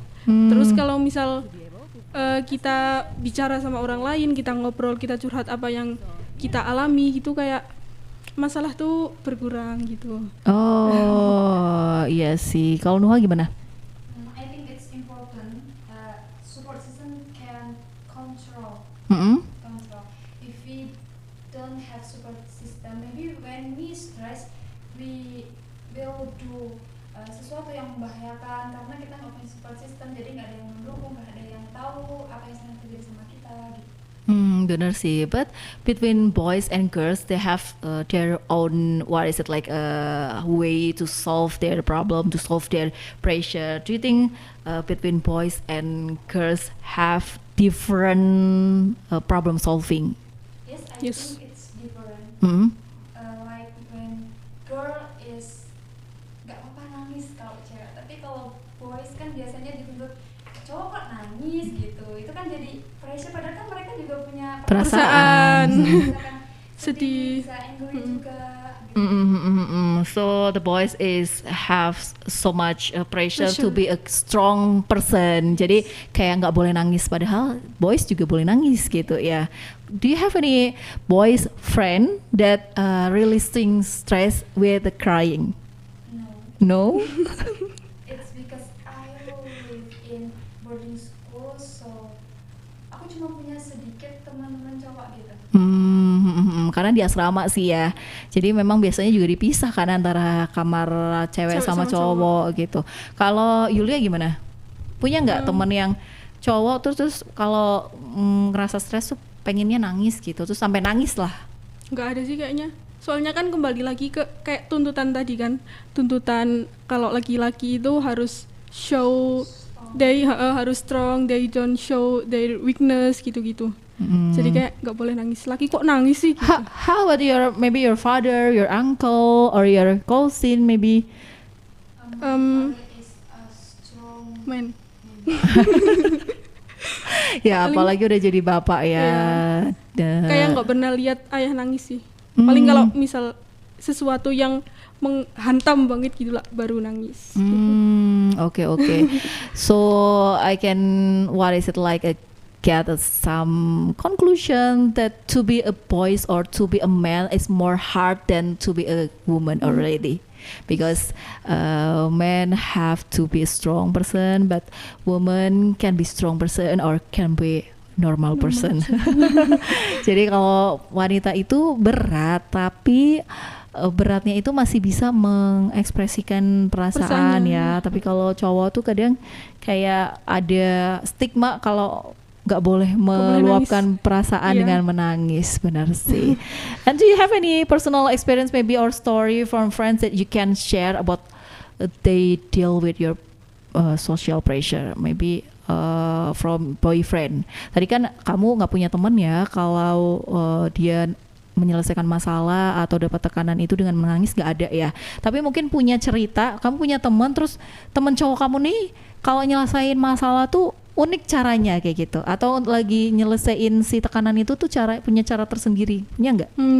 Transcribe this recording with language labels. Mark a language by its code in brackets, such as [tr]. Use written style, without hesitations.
[id] Terus kalau misal kita bicara sama orang lain, kita ngobrol, kita curhat apa yang kita alami gitu, kayak masalah tuh berkurang gitu. Oh, iya sih. Kalau Nuha gimana? [en] I think it's important. Support system can control. Control. If we don't have support system, maybe when we stress, we will do [id] sesuatu yang membahayakan karena kita nggak punya support system, jadi nggak ada yang mendukung, nggak ada yang tahu apa yang sedang terjadi sama kita. Gitu. Benar sih. [en] But between boys and girls, they have their own what is it like way to solve their problem, to solve their pressure. Do you think between boys and girls have different problem solving? Yes, I Yes. think it's different. Like when girl is [id] nggak apa-apa nangis kalau cewek, tapi kalau boys kan biasanya dituntut cowok kok nangis gitu, itu kan jadi pressure, padahal kan mereka juga punya Perasaan. misalkan Sedih. bisa angry juga gitu. [en] So the boys have so much pressure to be a strong person. [id] Jadi kayak nggak boleh nangis, padahal boys juga boleh nangis gitu ya. [en] Do you have any boys friend that releasing stress with the crying? No, No? it's because I live in boarding school, so [id] aku cuma punya sedikit teman-teman cowok gitu. Karena di asrama sih ya. Jadi memang biasanya juga dipisah kan antara kamar cewek Cewek sama sama cowok gitu. Kalau Yulia gimana? Punya nggak temen yang cowok terus kalau ngerasa stres tuh pengennya nangis gitu, terus sampai nangis lah? Nggak ada sih kayaknya. Soalnya kan kembali lagi ke kayak tuntutan tadi kan, tuntutan kalau laki-laki itu harus [en] show they harus strong, they don't show their weakness gitu-gitu. [id] Jadi kayak nggak boleh nangis. Laki kok nangis sih? Gitu. [en] How about maybe your father, your uncle, or your cousin maybe? Is a strong Man. [id] Ya apalagi udah jadi bapak ya. Kayak nggak pernah lihat ayah nangis sih. Paling kalau misal sesuatu yang menghantam banget gitu lah baru nangis. [en] Okay. So I can, what is it like, get some conclusion that to be a boy or to be a man is more hard than to be a woman already. Because men have to be a strong person, but women can be strong person or can be normal person. [id] Jadi kalau wanita itu berat, tapi beratnya itu masih bisa mengekspresikan perasaan ya. Tapi kalau cowok tuh kadang kayak ada stigma kalau nggak boleh meluapkan perasaan dengan menangis, benar sih. [en] And do you have any personal experience maybe or story from friends that you can share about they deal with your social pressure, maybe from boyfriend? [id] Tadi kan kamu nggak punya teman ya, kalau dia menyelesaikan masalah atau dapat tekanan itu dengan menangis nggak ada ya. Tapi mungkin punya cerita, kamu punya teman, terus teman cowok kamu nih kalau nyelesain masalah tuh unik caranya kayak gitu, atau lagi nyelesain si tekanan itu tuh punya cara tersendiri, punya nggak?